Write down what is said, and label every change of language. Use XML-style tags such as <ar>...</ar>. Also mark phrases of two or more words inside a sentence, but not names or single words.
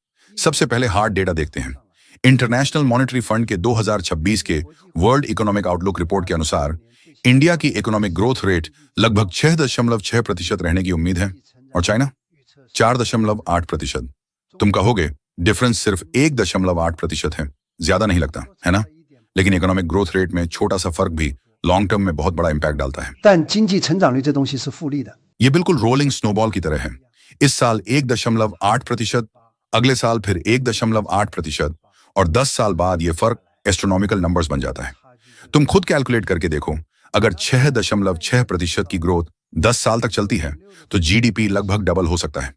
<hi>सबसे पहले</hi> <en>hard data</en> <hi>देखते हैं। इंटरनेशनल मॉनेटरी फंड के 2026 के वर्ल्ड इकोनॉमिक आउटलुक रिपोर्ट के अनुसार इंडिया की</hi> <en>economic growth rate</en> <hi>लगभग 6.6% रहने की उम्मीद है और चाइना 4.8%। तुम कहोगे डिफरेंस सिर्फ 1.8% है, ज्यादा नहीं लगता है ना? लेकिन</hi> <en>economic growth rate</en> <hi>में छोटा सा फर्क भी</hi> <en>long term</en> <hi>में बहुत बड़ा इंपैक्ट डालता है।</hi> <zh>但经济成长率这东西是复利的。</zh> <hi>ये बिल्कुल</hi> <en>rolling snowball</en> <hi>की तरह है। इस साल 1.8%, अगले साल फिर 1.8% और 10 साल बाद ये फर्क</hi> <en>astronomical numbers</en> <hi>बन जाता है। तुम खुद कैलकुलेट करके देखो, अगर 6.6% की ग्रोथ 10 साल तक चलती है तो जीडीपी लगभग डबल हो सकता है।</hi>